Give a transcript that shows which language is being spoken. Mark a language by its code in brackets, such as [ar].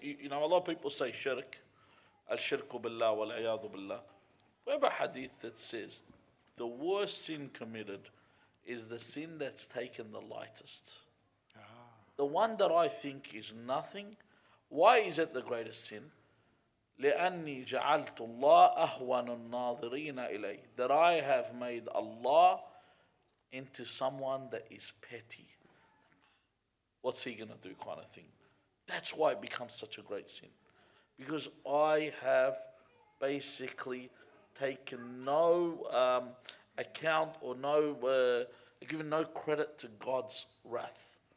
[en] You know, a lot of people say shirk. [ar] Al-shirku billah wal-iyadu billah. [en] We have a hadith that says the worst sin committed is the sin that's taken the lightest. The one that I think is nothing. Why is it the greatest sin? [ar] لأني جعلت الله أهون الناظرين إلي. [en] That I have made Allah into someone that is petty. What's he going to do, kind of thing. That's why it becomes such a great sin. Because I have basically taken no account or given no credit to God's wrath.